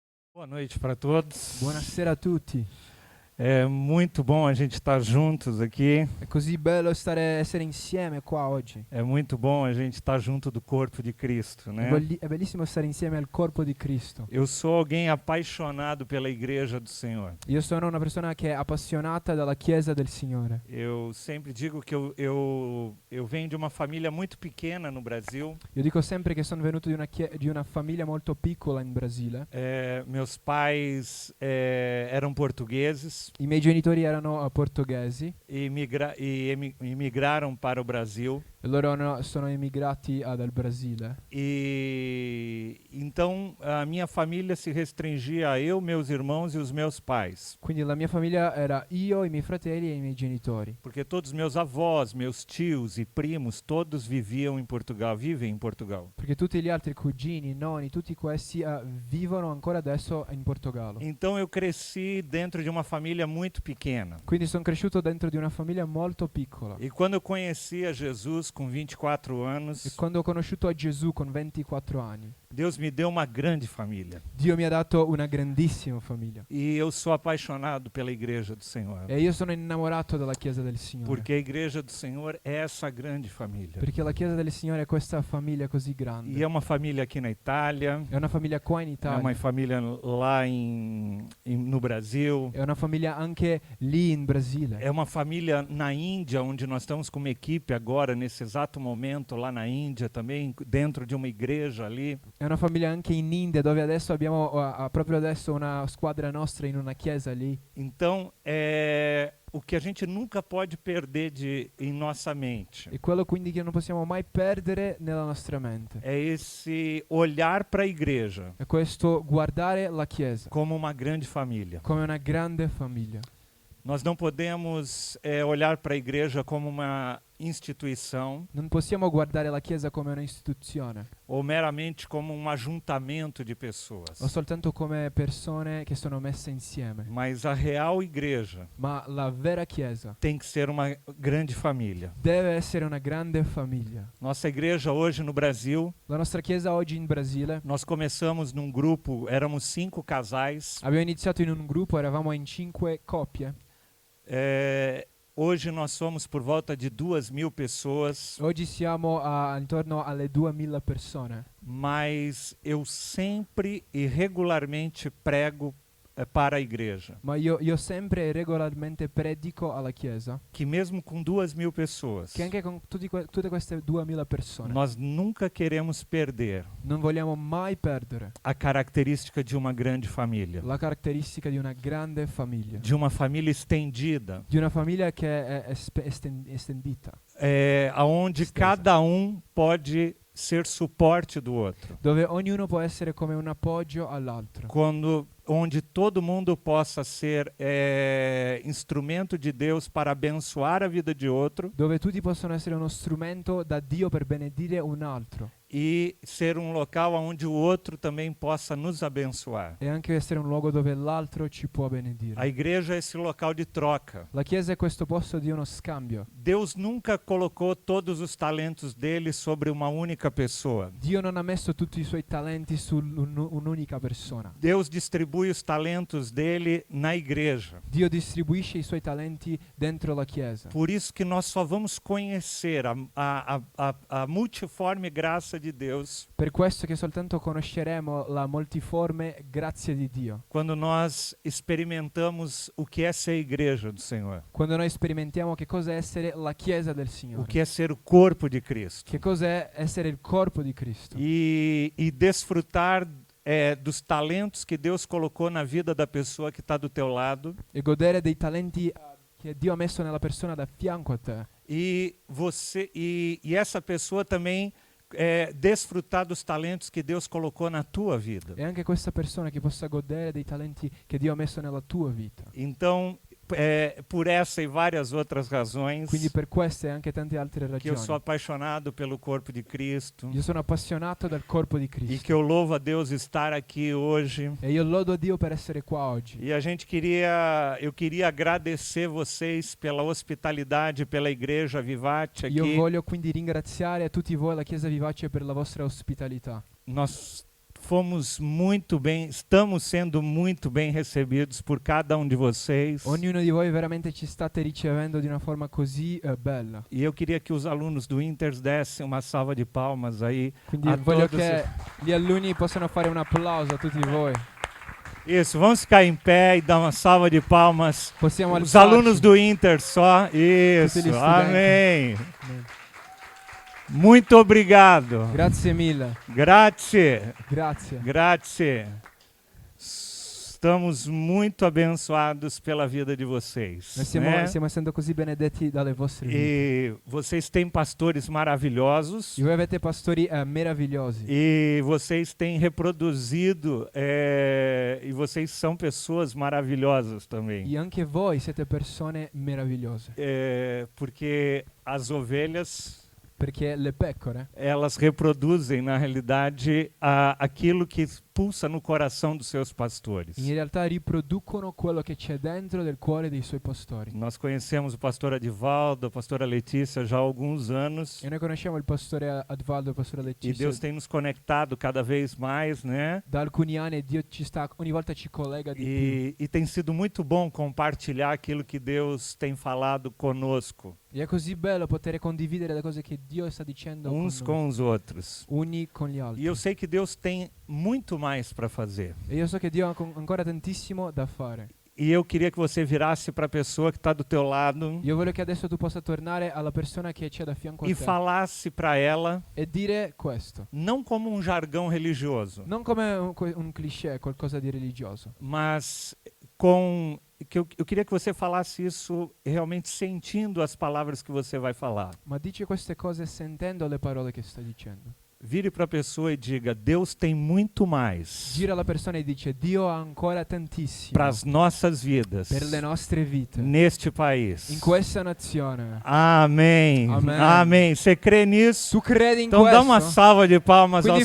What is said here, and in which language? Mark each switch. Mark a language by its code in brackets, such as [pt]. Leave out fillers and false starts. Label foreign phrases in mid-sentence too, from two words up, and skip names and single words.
[pt] Boa noite para todos. [it] Buonasera a tutti. [pt] É muito bom a gente estar juntos aqui. [it] È così bello essere insieme qua oggi. [pt] É muito bom a gente estar junto do corpo de Cristo, né? [it] È bellissimo stare insieme al corpo di Cristo. [pt] Eu sou alguém apaixonado pela Igreja do Senhor. [it] Io sono una persona che è appassionata dalla Chiesa del Signore. [pt] Eu sempre digo que eu venho de uma família muito pequena no Brasil. [it] Io dico sempre che sono venuto di una famiglia molto piccola in Brasile. [pt] Meus pais eram portugueses [it] I miei genitori erano portoghesi [pt] e emigraram para o Brasil. [it] e loro sono emigrati dal Brasile. [pt] E então a minha família se restringia a eu, meus irmãos e os meus pais. [it] Quindi la mia famiglia era io, i miei fratelli e i miei genitori. [pt] Porque todos meus avós, meus tios e primos, todos viviam em Portugal, vivem em Portugal. [it] Perché tutti gli altri cugini, nonni, tutti questi vivono ancora adesso in Portogallo. [pt] Então eu cresci dentro de uma família muito pequena. [it] Quindi sono cresciuto dentro di una famiglia molto piccola. [pt] E quando eu conheci a Jesus com 24 [it] E [pt] anos, [it] quando ho conosciuto a Gesù con 24 anni, [pt] Deus me deu uma grande família. [it] Dio mi ha dato una grandissima famiglia. [pt] E eu sou apaixonado pela Igreja do Senhor. [it] E io sono innamorato della Chiesa del Signore. [pt] Porque a Igreja do Senhor é essa grande família. [it] Perché la Chiesa del Signore è questa famiglia così grande. [pt] E é uma família aqui na Itália, [it] È una famiglia qua in [pt] é [it] Italia. [pt] uma família lá no Brasil, [it] È una famiglia anche lì in Brasile. [pt] é uma família na Índia, onde nós estamos com uma equipe agora, nesse exato momento, lá na Índia também, dentro de uma igreja ali. [it] È una famiglia anche in India, dove adesso abbiamo proprio adesso una squadra nostra in una chiesa lì. [pt] Então, o que a gente nunca pode perder em nossa mente [it] E quello quindi che non possiamo mai perdere nella nostra mente [pt] é esse olhar para a igreja [it] è questo guardare la Chiesa [pt] como uma grande família. [it] come una grande famiglia. [pt] Nós não podemos olhar para a igreja como uma instituição [it] Non possiamo guardare la Chiesa come un'istituzione [pt] ou meramente como um ajuntamento de pessoas. [it] o soltanto come persone che sono messe insieme, [pt] Mas a real igreja [it] ma la vera Chiesa [pt] tem que ser uma grande família. [it] deve essere una grande famiglia. [pt] Nossa igreja hoje no Brasil, [it] La nostra Chiesa oggi in Brasile, [pt] nós começamos num grupo, éramos 5 casais. [it] abbiamo iniziato in un gruppo, eravamo in 5 coppie. [pt] Hoje nós somos por volta de 2.000 pessoas, [it] Oggi siamo intorno alle 2000 persone, [pt] mas eu sempre e regularmente prego para a igreja [it] ma io sempre e regolarmente predico alla Chiesa [pt] que mesmo com 2.000 pessoas, [it] che anche con tutte queste 2000 persone [pt] nós nunca queremos perder [it] non vogliamo mai perdere [pt] a característica de uma grande família, [it] la caratteristica di una grande famiglia, [pt] de uma família estendida, [it] di una famiglia che è estendita, [pt] aonde [it] Estesa. [pt] cada pode ser suporte do outro, [it] dove ognuno può essere come un appoggio all'altro, [pt] onde todo mundo possa ser instrumento de Deus para abençoar a vida de outro [it] dove tutti possono essere uno strumento da Dio per benedire un altro [pt] e ser um local onde o outro também possa nos abençoar. [it] e anche essere un luogo dove l'altro ci può benedire. [pt] A igreja é esse local de troca. [it] La Chiesa è questo posto di uno scambio. [pt] Deus nunca colocou todos os talentos dele sobre uma única pessoa. [it] Dio non ha messo tutti i suoi talenti su un'unica persona. [pt] Deus distribui os talentos dele na igreja. [it] Dio distribuisce i suoi talenti dentro la Chiesa. [pt] Por isso que nós só vamos conhecer a multiforme graça de Deus [it] Per questo che soltanto conosceremo la multiforme grazia di Dio [pt] quando nós experimentamos o que é ser igreja do Senhor, [it] quando noi sperimentiamo che cosa è essere la Chiesa del [pt] o [it] Signore, [pt] que é ser o corpo de Cristo [it] che cos'è essere il corpo di Cristo [pt] e desfrutar dos talentos que Deus colocou na vida da pessoa que está do teu lado [it] e godere dei talenti che Dio ha messo nella persona da fianco a te [pt] e essa pessoa também desfrutar dos talentos que Deus colocou na tua vida. [it] e anche questa persona che possa godere dei talenti che Dio ha messo nella tua vita. [pt] Então, por essa e várias outras razões [it] Quindi per queste e anche tante altre [pt] que eu sou [it] ragioni [pt] apaixonado pelo corpo de Cristo [it] io sono appassionato del corpo di [pt] e [it] Cristo [pt] que eu louvo a Deus estar aqui hoje. [it] e io lodo a Dio per essere qua oggi. [pt] E eu queria agradecer vocês pela hospitalidade, pela igreja Vivate [it] Io [pt] aqui. [it] voglio quindi ringraziare a tutti voi, la Chiesa Vivace, per la vostra ospitalità. [pt] Nós estamos sendo muito bem recebidos por cada um de vocês. [it] Ognuno di voi veramente ci state ricevendo di una forma così bella. [pt] E eu queria que os alunos do Inter dessem uma salva de palmas aí. [it] Quindi [pt] A [it] voglio [pt] todos [it] che gli alunni possano fare un applauso a tutti voi. [pt] Isso, vamos ficar em pé e dar uma salva de palmas. [it] Possiamo [pt] Os [it] alzarci. [pt] alunos do Inter só. Isso, [it] Tutti gli studenti. [pt] amém. [it] Amen. [pt] Muito obrigado. [it] Grazie mille. Grazie, Grazie. grazie. [pt] Estamos muito abençoados pela vida de vocês. [it] Noi [pt] né? [it] stiamo essendo così benedetti dalle vostre vite. [pt] E vocês têm pastores maravilhosos. [it] E voi avete pastori meravigliosi. [pt] E vocês têm reproduzido, e vocês são pessoas maravilhosas também. [it] E anche voi siete persone meravigliose. [pt] Porque as ovelhas, [it] Perché le pecore, [pt] elas reproduzem, na realidade, aquilo que pulsa no coração dos seus pastores. [it] in realtà riproducono quello che c'è dentro del cuore dei suoi pastori. [pt] Nós conhecemos o pastor Adivaldo, a pastora Letícia já há alguns anos. [it] E noi conosciamo il pastore Advaldo e il pastore E Letizia [pt] Deus tem nos conectado cada vez mais, né? [it] da alcuni anni e Dio ci sta, ogni volta ci collega di più. [pt] E tem sido muito bom compartilhar aquilo que Deus tem falado conosco, [it] E è così bello poter condividere le cose che Dio sta dicendo [pt] uns [it] con [pt] com [it] noi, [pt] os outros. [it] uni con gli altri. [pt] E eu sei que Deus tem muito mais para fazer. [it] E io so che Dio ha ancora tantissimo da fare. [pt] E eu queria que você virasse para a pessoa que está do teu lado [it] Io voglio che adesso tu possa tornare alla persona che c'è da fianco a [pt] e [it] te [pt] falasse para ela, [it] e dire questo. [pt] não como um jargão religioso, [it] Non come un cliché, qualcosa di religioso, [pt] mas eu queria que você falasse isso realmente sentindo as palavras que você vai falar. [it] ma dici queste cose sentendo le parole che stai dicendo. [pt] Vire para a pessoa e diga: Deus tem muito mais [it] Gira alla persona e dice: Dio ha ancora tantissimo [pt] para as nossas vidas [it] per le nostre vite [pt] neste país. [it] in questa nazione. [pt] Amém. Amém. Amém. Você crê nisso? [it] Tu credi in [pt] Então [it] questo? [pt] dá uma salva de palmas ao